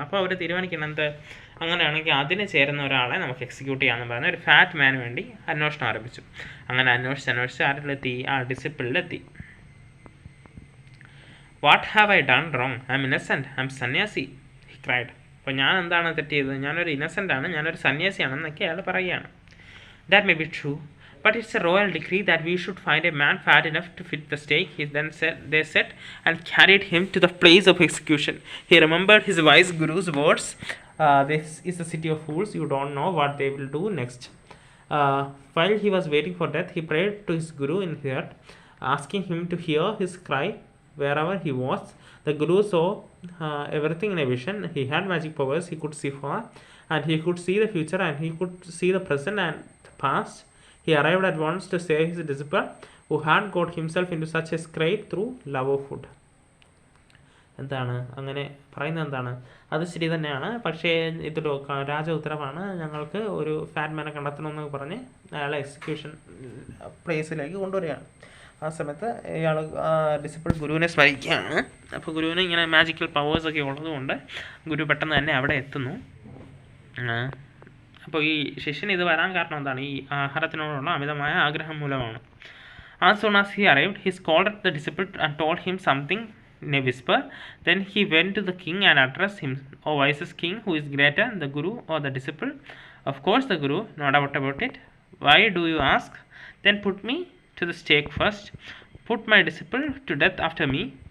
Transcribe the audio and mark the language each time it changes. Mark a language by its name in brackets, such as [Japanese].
[Malayalam] അപ്പോൾ അവർ തീരുമാനിക്കുന്നത് അങ്ങനെയാണെങ്കിൽ അതിന് ചേരുന്ന ഒരാളെ നമുക്ക് എക്സിക്യൂട്ട് ചെയ്യാമെന്ന് പറഞ്ഞ് ഒരു ഫാറ്റ് മാന് വേണ്ടി അന്വേഷണം ആരംഭിച്ചു. അങ്ങനെ അന്വേഷിച്ച് ആരിലെത്തി? ആ ഡിസിപ്പിളിലെത്തി. [English] "What have I done wrong? I am innocent. I am sannyasi," he cried. [Malayalam] അപ്പോൾ ഞാൻ എന്താണ് തെറ്റ് ചെയ്തത്? ഞാനൊരു ഇന്നസെൻ്റ് ആണ്, ഞാനൊരു സന്യാസിയാണെന്നൊക്കെ അയാൾ പറയുകയാണ്. [English] "That may be true, but it's a royal decree that we should find a man fat enough to fit the stake." They said and carried him to the place of execution. He remembered his wise guru's words, "This is the city of fools. You don't know what they will do next." While he was waiting for death, he prayed to his guru in his heart, asking him to hear his cry wherever he was. The guru saw everything in a vision. He had magic powers. He could see far, and he could see the future, and he could see the present and past. He arrived at once to save his disciple who had got himself into such a scrape through love of food. [Malayalam] എന്താണ് അങ്ങനെ പറയുന്നത്? എന്താണ്? അത് ശരി തന്നെയാണ്, പക്ഷേ ഇതൊരു രാജ ഉത്തരവാണ്, ഞങ്ങൾക്ക് ഒരു ഫാറ്റ് മാനെ കണ്ടെത്തണമെന്ന് പറഞ്ഞ് അയാളെ എക്സിക്യൂഷൻ പ്ലേസിലേക്ക് കൊണ്ടുവരികയാണ്. ആ സമയത്ത് ഇയാൾ ഡിസിപ്പിൾ ഗുരുവിനെ സ്മരിക്കുകയാണ്. അപ്പോൾ ഗുരുവിന് ഇങ്ങനെ മാജിക്കൽ പവേഴ്സൊക്കെ ഉള്ളതുകൊണ്ട് ഗുരു പെട്ടെന്ന് തന്നെ അവിടെ എത്തുന്നു. അപ്പോൾ ഈ ശിഷ്യന് ഇത് വരാൻ കാരണം എന്താണ്? ഈ ആഹാരത്തിനോടുള്ള അമിതമായ ആഗ്രഹം മൂലമാണ്. [English] As soon as he arrived, he scolded the disciple and told him something in a whisper. Then he went to the king and addressed him, "O wisest king, who is greater, the guru or the disciple?" "Of course the guru, no doubt about it. Why do you ask?" "Then put me to the stake first. Put my disciple to death after me."